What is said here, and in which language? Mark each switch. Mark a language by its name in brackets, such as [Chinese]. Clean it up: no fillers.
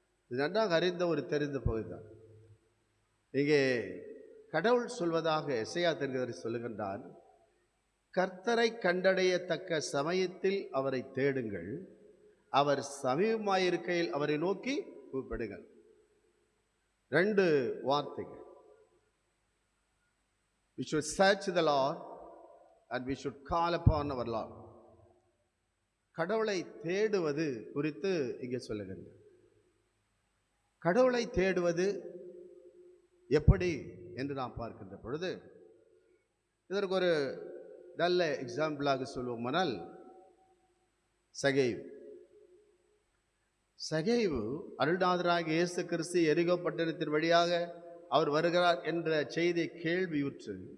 [Tamil] இது நன்றாக அறிந்த ஒரு தெரிந்த பகுதி தான். இங்கே கடவுள் சொல்வதாக எசையா தீர்க்கதரிசி சொல்லுகின்றார், கர்த்தரை கண்டடையத்தக்க சமயத்தில் அவரை தேடுங்கள், அவர் சமீபமாயிருக்கையில் அவரை நோக்கி கூப்பிடுங்கள். 2 வார்த்தைகள். [English] We should search the Lord and we should call upon our Lord. [Tamil] கடவுளை தேடுவது குறித்து இங்கே சொல்லுகிறது. கடவுளை தேடுவது எப்படி என்று நாம் பார்க்கின்ற பொழுது இதற்கு ஒரு நல்ல எக்ஸாம்பிளாக சொல்லுவோமானால், சகேவு அருள்நாதராகிய இயேசு கிறிஸ்து எரிகோ பட்டணத்தின் வழியாக அவர் வருகிறார் என்ற செய்தியை கேள்வியுற்று,